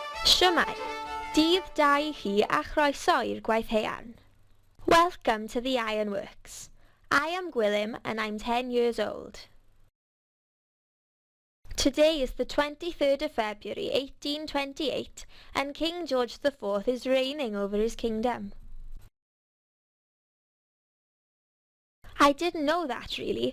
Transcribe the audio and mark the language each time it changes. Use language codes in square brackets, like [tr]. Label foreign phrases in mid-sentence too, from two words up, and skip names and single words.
[cy] Shwmae, dydd da I chi a chroeso i'r gwaith haearn. [en] Welcome to the Ironworks. I am Gwilym and I'm 10 years old. Today is the 23rd of February 1828 and King George IV is reigning over his kingdom. I didn't know that really.